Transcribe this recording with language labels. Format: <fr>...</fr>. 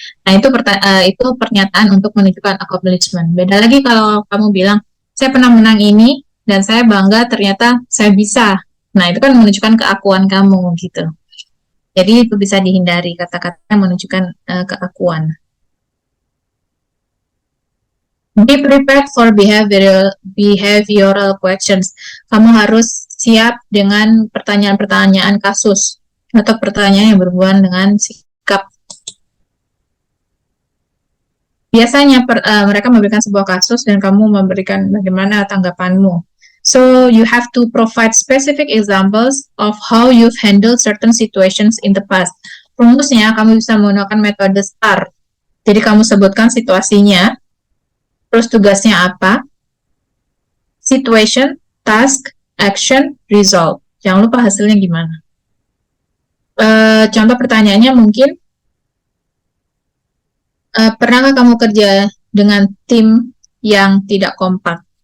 <id>Nah, itu pernyataan untuk menunjukkan accomplishment. Beda lagi kalau kamu bilang, saya pernah menang ini dan saya bangga ternyata saya bisa. Nah, itu kan menunjukkan keakuan kamu gitu. Jadi itu bisa dihindari kata-kata yang menunjukkan keakuan.</id> <en>Be prepared for behavioral questions.</en> <id>Kamu harus siap dengan pertanyaan-pertanyaan kasus atau pertanyaan yang berhubungan dengan sikap. Biasanya mereka memberikan sebuah kasus dan kamu memberikan bagaimana tanggapanmu.</id> <en>So you have to provide specific examples of how you've handled certain situations in the past.</en> <id>Rumusnya kamu bisa menggunakan metode STAR. Jadi kamu sebutkan situasinya, terus tugasnya apa,</id> <en>situation, task, action, result.</en> <id>Jangan lupa hasilnya gimana. Contoh pertanyaannya mungkin, pernahkah kamu kerja dengan tim yang tidak kompak?</id>